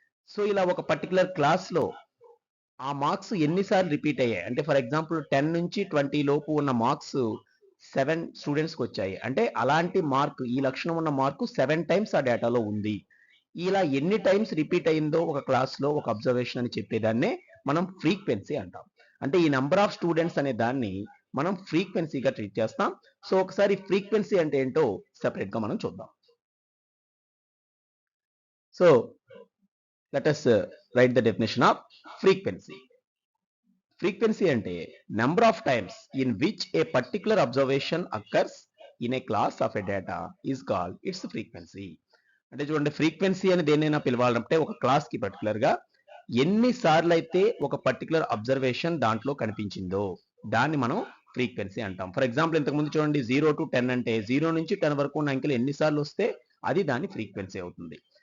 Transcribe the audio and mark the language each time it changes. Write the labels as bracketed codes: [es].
[te] So ఇలా ఒక particular class లో ఆ మార్క్స్ ఎన్నిసార్లు రిపీట్ అయ్యాయి అంటే ఫర్ ఎగ్జాంపుల్ 10 నుంచి 20 లోపు ఉన్న మార్క్స్ 7 స్టూడెంట్స్కి వచ్చాయి అంటే అలాంటి మార్క్ ఈ లక్షణం ఉన్న మార్కు 7 టైమ్స్ ఆ డేటాలో ఉంది. ఇలా ఎన్ని టైమ్స్ రిపీట్ అయిందో ఒక క్లాస్లో ఒక అబ్జర్వేషన్ అని చెప్పేదాన్నే మనం ఫ్రీక్వెన్సీ అంటాం. అంటే ఈ నెంబర్ ఆఫ్ స్టూడెంట్స్ అనే దాన్ని మనం ఫ్రీక్వెన్సీగా ట్రీట్ చేస్తాం. సో ఒకసారి ఫ్రీక్వెన్సీ అంటే ఏంటో సెపరేట్గా మనం చూద్దాం. [en] So let us write the definition of frequency. Frequency ante number of times in which a particular observation occurs in a class of a data is called its frequency. [te] అంటే చూడండి frequency అని దేన్నైనా పిలవాలంటే ఒక క్లాస్ కి particular గా ఎన్ని సార్లు అయితే ఒక పర్టికులర్ అబ్జర్వేషన్ దాంట్లో కనిపించిందో దాన్ని మనం ఫ్రీక్వెన్సీ అంటాం. ఫర్ ఎగ్జాంపుల్ ఇంతకుముందు చూడండి 0 to 10 అంటే 0 నుంచి 10 వరకు ఉన్న అంకెలు ఎన్నిసార్లు వస్తే అది దాని ఫ్రీక్వెన్సీ అవుతుంది.